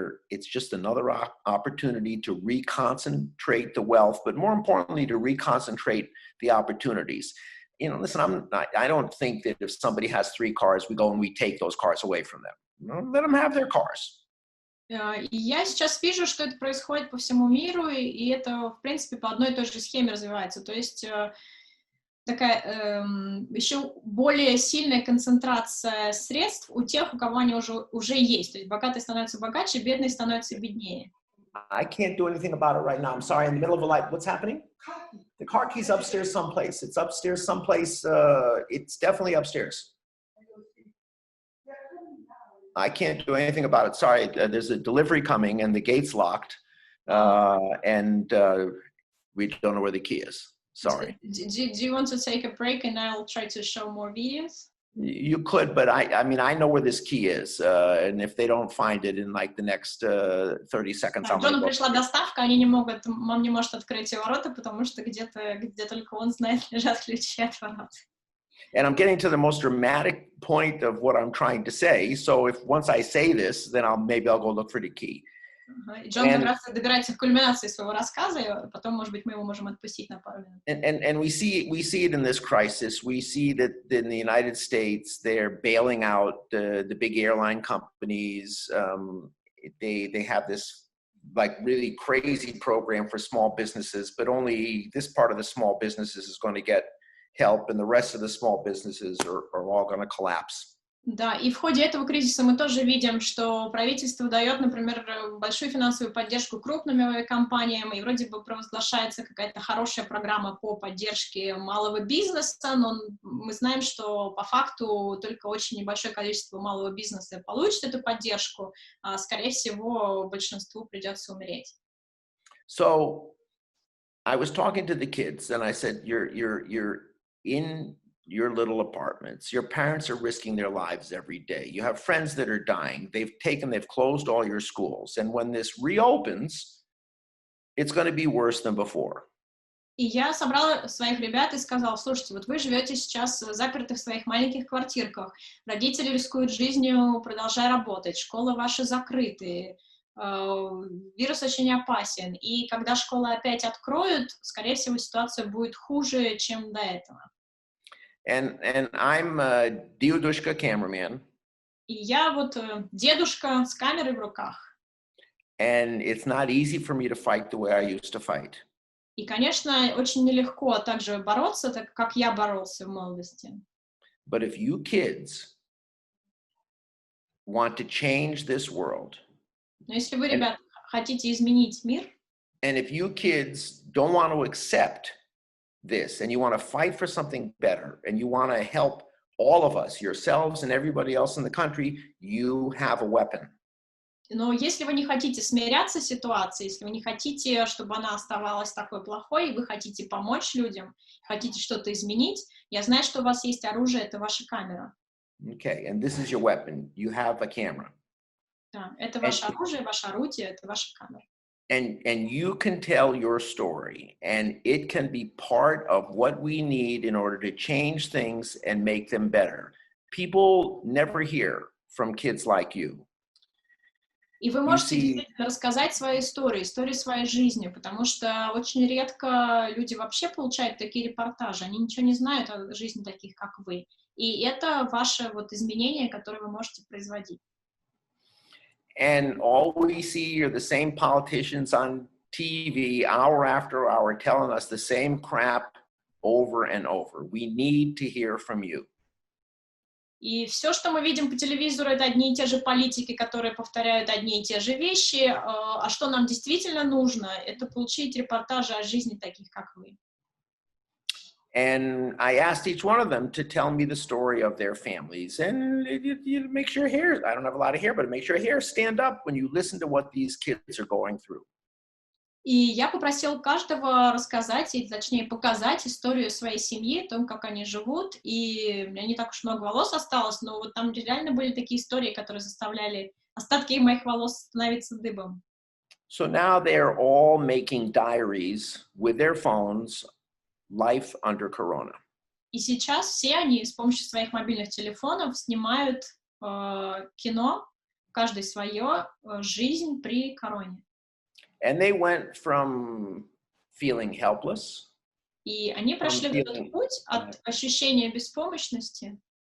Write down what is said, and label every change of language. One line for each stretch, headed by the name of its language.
English: It's just another opportunity to reconcentrate the wealth, but more importantly, to reconcentrate the opportunities. You know, listen, I don't think that if somebody has 3 cars, we go and we take those cars away from them. No, let them have their cars.
Russian: Я сейчас вижу, что это происходит по всему миру, и это, в принципе, по одной и той же схеме развивается. То есть такая еще более сильная концентрация средств у тех, у кого они уже есть. То есть богатые становятся богаче, бедные становятся беднее.
English: I can't do anything about it right now. I'm sorry. In the middle of a light, what's happening? The car key's upstairs someplace. It's upstairs someplace. It's definitely upstairs. I can't do anything about it. Sorry, there's a delivery coming and the gate's locked, and we don't know where the key is. Sorry. Do you want to take a break and I'll try to show more videos? You could, but I mean, I know where this key is, and if they don't find it in like the next 30 seconds, I'm
Russian: Джону пришла доставка, они не могут, мам не может открыть ворота, потому что где только он знает, лежат ключи от ворот.
English: And I'm getting to the most dramatic point of what I'm trying to say. So if once I say this, then maybe I'll go look for the key.
Russian: Джон как раз добирается к кульминации своего рассказа, и потом, может быть, мы его можем отпустить на пару минут.
English: And we see it in this crisis. We see that in the United States, they're bailing out the big airline companies. They have this like really crazy program for small businesses, but only this part of the small businesses is going to get help, and the rest of the small businesses are all going to collapse.
Russian: Да, и в ходе этого кризиса мы тоже видим, что правительство дает, например, большую финансовую поддержку крупным авиакомпаниям, и вроде бы провозглашается какая-то хорошая программа по поддержке малого бизнеса, но мы знаем, что по факту только очень небольшое количество малого бизнеса получит эту поддержку, а, скорее всего, большинству придется умереть.
English: So I was talking to the kids and I said, you're in your little apartments. Your parents are risking their lives every day. You have friends that are dying. They've closed all your schools. And when this reopens, it's going to be worse than before.
Russian: И я собрала своих ребят и сказала: слушайте, вот вы живете сейчас заперты в своих маленьких квартирках, родители рискуют жизнью, продолжая работать, школы ваши закрыты, вирус очень опасен, и когда школы опять откроют, скорее всего, ситуация будет хуже, чем до этого.
English: And I'm a dedushka cameraman.
Russian: И я вот дедушка с камерой в руках.
English: And it's not easy for me to fight the way I used to fight.
Russian: И, конечно, очень нелегко также бороться, так как я боролся в молодости.
English: But if you kids want to change this world,
Russian: Но если вы, ребята, хотите изменить мир,
English: and if you kids don't want to accept this, and you want to fight for something better, and you want to help all of us, yourselves and everybody else in the country, you have a weapon.
Russian: но если вы не хотите смиряться с ситуацией, если вы не хотите, чтобы она оставалась такой плохой, и вы хотите помочь людям, хотите что-то изменить, я знаю, что у вас есть оружие, это ваша камера.
English: Okay, and this is your weapon. You have a camera.
Russian: Да, это ваше оружие, ваше орудие, это ваша камера.
English: And you can tell your story, and it can be part of what we need in order to change things and make them better. People never hear from kids like you.
Russian: И вы можете действительно рассказать свою историю, историю своей жизни, потому что очень редко люди вообще получают такие репортажи, они ничего не знают о жизни таких, как вы. И это ваше вот изменение, которое вы можете производить.
English: And all we see are the same politicians on TV hour after hour telling us the same crap over and over. We need to hear from you.
Russian: И все, что мы видим по телевизору, это одни и те же политики, которые повторяют одни и те же вещи. А что нам действительно нужно, это получить репортажи о жизни таких, как вы.
English: And I asked each one of them to tell me the story of their families. And it makes your hair, I don't have a lot of hair, but it makes your hair stand up when you listen to what these kids are going through.
Russian: И я попросила каждого рассказать, или точнее показать историю своей семьи, о том, как они живут. И у меня не так уж много волос осталось, но вот там реально были такие истории, которые заставляли остатки моих волос становиться дыбом.
English: So now they're all making diaries with their phones, life under corona.
Russian: И сейчас все они с помощью своих мобильных телефонов снимают кино, каждый свое, жизнь при короне.
English: And they went from feeling helpless,
Russian: И они прошли этот путь от ощущения беспомощности,